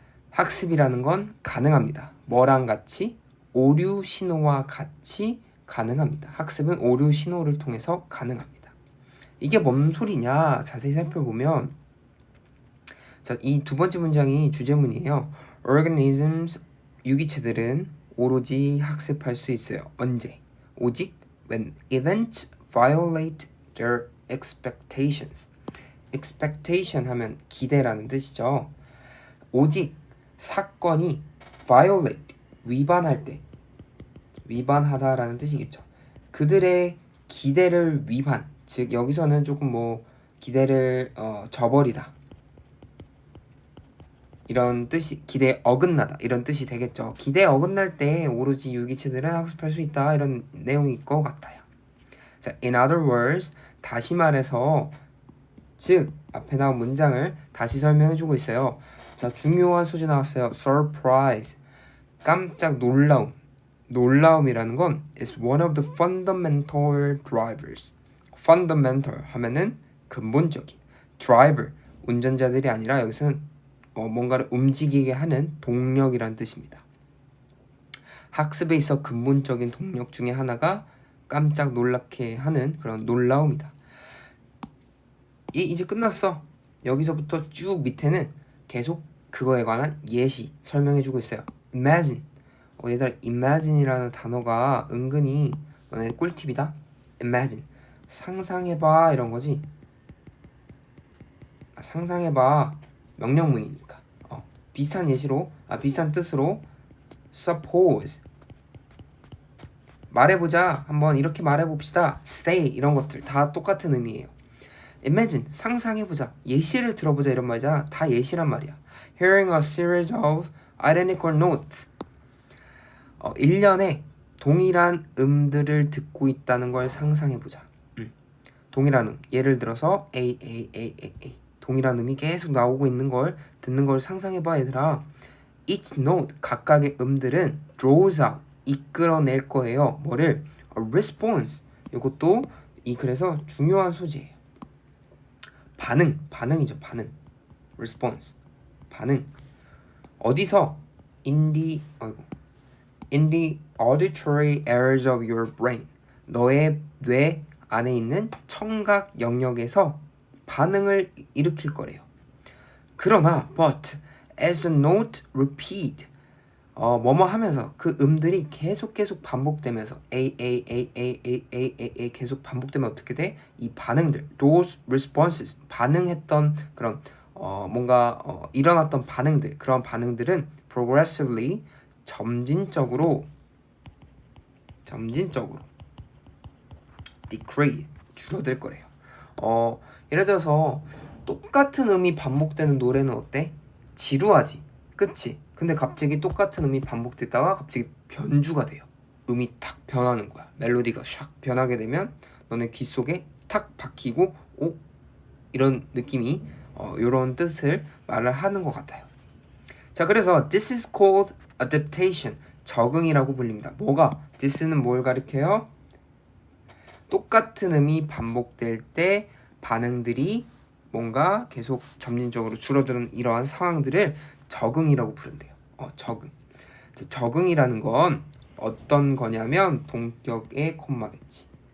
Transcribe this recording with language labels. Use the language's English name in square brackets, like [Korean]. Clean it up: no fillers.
[Korean] 학습이라는 건 가능합니다. 뭐랑 같이? 오류 신호와 같이 가능합니다. 학습은 오류 신호를 통해서 가능합니다. 이게 뭔 소리냐? 자세히 살펴보면 자, 이 두 번째 문장이 주제문이에요. Organisms, 유기체들은 오로지 학습할 수 있어요. 언제? 오직 [English] when events violate their expectations. [Korean] expectation 하면 기대라는 뜻이죠. 오직 사건이 violate, 위반할 때 위반하다라는 뜻이겠죠. 그들의 기대를 위반, 즉 여기서는 조금 뭐 기대를 저버리다 이런 뜻이, 기대에 어긋나다 이런 뜻이 되겠죠. 기대에 어긋날 때 오로지 유기체들은 학습할 수 있다 이런 내용일 것 같아요. 자, [English] in other words, [Korean] 다시 말해서 즉 앞에 나온 문장을 다시 설명해주고 있어요. 자, 중요한 소재 나왔어요. [English] surprise, [Korean] 깜짝 놀라움이라는 건 [English] is one of the fundamental drivers. [Korean] fundamental 하면은 근본적인, driver 운전자들이 아니라 여기서는 뭔가를 움직이게 하는 동력이라는 뜻입니다. 학습에 있어 근본적인 동력 중에 하나가 깜짝 놀랍게 하는 그런 놀라움이다. 이제 끝났어. 여기서부터 쭉 밑에는 계속 그거에 관한 예시 설명해주고 있어요. [English] imagine. [Korean] 얘들아, imagine이라는 단어가 은근히 너네 꿀팁이다. imagine. 상상해봐 이런 거지. 상상해봐 명령문이니까. 비슷한 예시로, 비슷한 뜻으로 suppose. 말해보자. 한번 이렇게 말해봅시다. say 이런 것들 다 똑같은 의미예요. imagine 상상해보자. 예시를 들어보자 이런 말이잖아. 다 예시란 말이야. [English] hearing a series of identical notes. [Korean] 1년에 동일한 음들을 듣고 있다는 걸 상상해보자. 동일한 음. 예를 들어서 A, A, A, A, A. 동일한 음이 계속 나오고 있는 걸 듣는 걸 상상해봐 얘들아. [English] Each note, [Korean] 각각의 음들은 [English] draws out, [Korean] 이끌어낼 거예요. 뭐를? [English] A response. [Korean] 이것도 이 글에서 중요한 소재예요. 반응이죠. 반응. response. 반응. 어디서? [English] in the auditory areas of your brain. [Korean] 너의 뇌 안에 있는 청각 영역에서 반응을 일으킬 거래요. 그러나 [English] but as the note repeat [Korean] 뭐뭐 하면서 그 음들이 계속 반복되면서 A A A A A A A A 계속 반복되면 어떻게 돼? 이 반응들 [English] those responses [Korean] 반응했던 그런 뭔가 일어났던 반응들 그런 반응들은 progressively 점진적으로 decrease 줄어들 거래요. 예를 들어서 똑같은 음이 반복되는 노래는 어때? 지루하지, 그치? 근데 갑자기 똑같은 음이 반복됐다가 갑자기 변주가 돼요. 음이 탁 변하는 거야. 멜로디가 샥 변하게 되면 너네 귀 속에 탁 박히고 이런 느낌이 이런 뜻을 말을 하는 것 같아요. 자, 그래서 [English] this is called adaptation. [Korean] 적응이라고 불립니다. 뭐가? this는 뭘 가리켜요? 똑같은 음이 반복될 때 반응들이 뭔가 계속 점진적으로 줄어드는 이러한 상황들을 적응이라고 부른대요. 적응. 적응이라는 건 어떤 거냐면 동격의 콤마겠지.